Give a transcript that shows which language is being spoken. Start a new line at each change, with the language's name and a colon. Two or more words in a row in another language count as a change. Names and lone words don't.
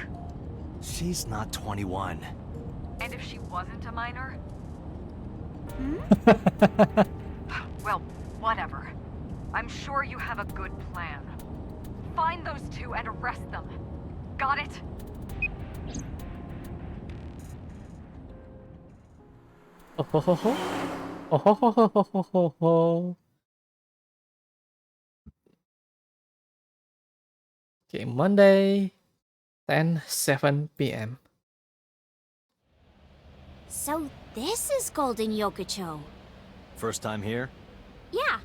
English: She's not 21. And if she wasn't a minor? Well, whatever. I'm sure you have a good plan. Find those two and arrest them. Got it? Oh ho ho ho. Oh ho ho ho ho ho ho ho. Okay, Monday, 10:07 p.m. So this is Golden Yokocho. First time here? Yeah,